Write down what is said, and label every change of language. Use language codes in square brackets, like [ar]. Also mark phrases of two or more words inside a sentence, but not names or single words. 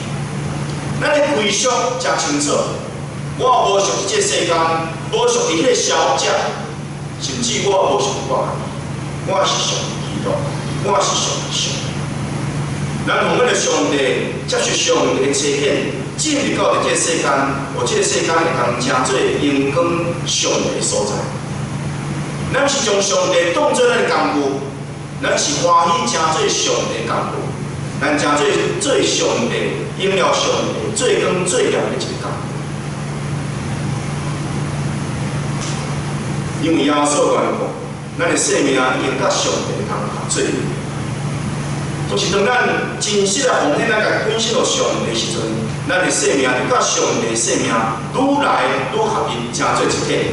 [nan] 咱的归属真清楚，我无属于这个世间，无属于迄个社会者，甚至我无属于我，我是属于基督，我是属于上帝。咱奉献了上帝，接受上帝的差遣，进入到这个世间，互这个世间会通成做荣光上帝的所在。咱是将上帝当作咱的工具，咱是欢喜成做上帝的工具，咱成做上帝荣耀上帝最光最亮的一个工具。因为耶稣讲过，咱的生命已经甲上帝通合做，就是当咱真实的奉献咱家本身落上帝的时阵，咱的生命就甲上帝的生命愈来愈合一，成做一体。